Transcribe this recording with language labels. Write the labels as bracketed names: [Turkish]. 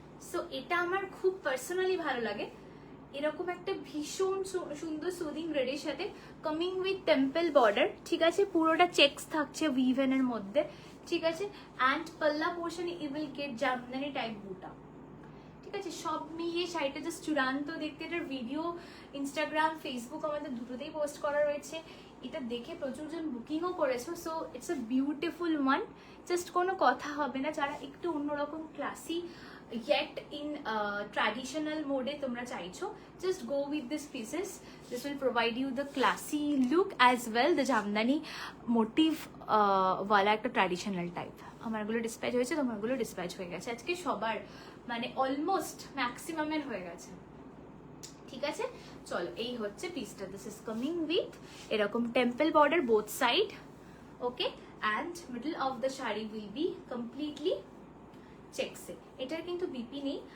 [Bangla] So এটা আমার খুব পার্সোনালি ভালো লাগে। এরকম একটা ভীষণ সুন্দর সুদিং রেডের সাথে কামিং উইথ টেম্পল বর্ডার, ঠিক আছে, পুরোটা চেকস থাকছে উইভেনের মধ্যে, ঠিক আছে, অ্যান্ড পাল্লা পোর্শনে [English] you will get [Bangla] Jamdani type বুটা, ঠিক আছে। সব মিলিয়ে শাড়িটা জাস্ট চূড়ান্ত দেখতে। এটার ভিডিও ইনস্টাগ্রাম, ফেসবুক আমাদের দুটোতেই পোস্ট করা রয়েছে। এটা দেখে প্রচুর জন বুকিংও করেছো। So [English] it's a beautiful one, [Bangla] just কোনো কথা হবে না। যারা একটু অন্যরকম classy [English] yet in traditional mode [Bangla] তোমরা চাইছো, [English] just go with this pieces. This will provide you the classy look as well, the jamdani motif ওয়ালা [Bangla] একটা ট্র্যাডিশনাল টাইপ। আমারগুলো ডিসপ্যাচ হয়েছে, তোমারগুলো ডিসপ্যাচ হয়ে গেছে আজকে সবার, মানে অলমোস্ট ম্যাক্সিমামের হয়ে গেছে, ঠিক আছে। চলো, এই হচ্ছে পিসটা। দিস ইজ কামিং উইথ এরকম temple border both side, okay, [English] And middle of the sari will be completely checks. [Bangla] এটার কিন্তু বিপি নেই।